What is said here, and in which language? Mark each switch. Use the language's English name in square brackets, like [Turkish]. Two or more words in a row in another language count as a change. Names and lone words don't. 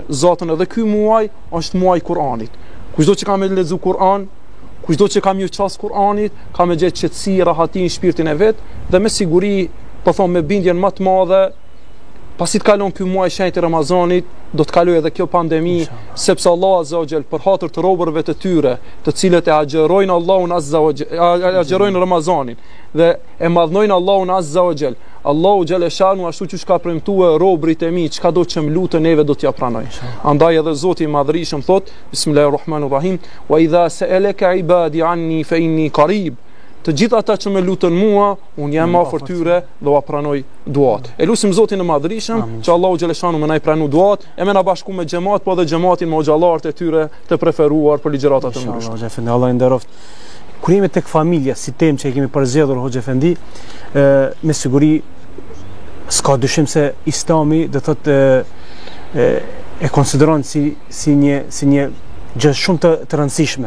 [Albanian] Zotën edhe ky muaj është muaj Kur'anit. Kushdo që ka me lexu Kur'an, kushdo që ka me qas Kur'anit, ka me gjetë qetësi, rahati në shpirtin e vet dhe me siguri, po them me bindjen më të madhe, pasi të kalon ky muaj shenjtë i Ramazanit, do të kalojë edhe kjo pandemi, sepse Allah [Arabic] عز وجل [Albanian] për hatër të robërve të tyre, të cilët e agjerojnë Allahun [Arabic] عز وجل, [Albanian] agjerojnë Ramazanin dhe e madhnojnë Allahun [Arabic] عز وجل. الله جل شأنه [Albanian] ashtu që ka premtuar robrit e mi, çka do që më lutën neve do t'ja pranoj. Andaj edhe Zoti i Madhërisëm thot, [Arabic] بسم الله الرحمن الرحيم، وإذا سألك عبادي عني فإني قريب. [Albanian] Të gjithë ata që më lutën mua, unë jam afër tyre dhe ua pranoj duat. E lutim Zotin e Madhërisëm që [Arabic] الله جل شأنه [Albanian] më na i pranu duat, e më na bashku me xhamat, po edhe xhamatin me xhallarët e tyre të preferuar për ligjëratat e ndryshme. Allah i nderoft. Kur jemi tek familja, si temë që e kemi përzgjedhur Hoxha Efendi, me siguri s'ka dyshim se Islami do thotë e konsideron si një gjë shumë të rëndësishme.